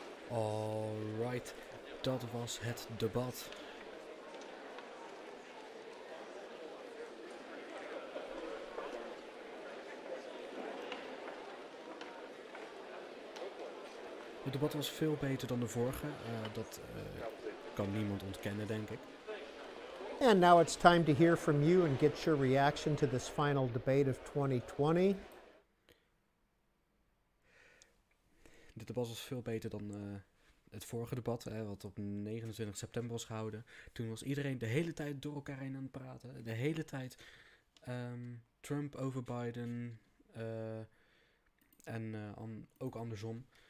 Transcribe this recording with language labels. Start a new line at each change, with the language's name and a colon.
Dutch: Alright, dat was het debat. Het debat was veel beter dan de vorige. Dat kan niemand ontkennen, denk ik.
English: And now it's time to hear from you and get your reaction to this final debate of 2020.
Dutch: Dit debat was veel beter dan het vorige debat, wat op 29 september was gehouden. Toen was iedereen de hele tijd door elkaar heen aan het praten. De hele tijd Trump over Biden en ook andersom.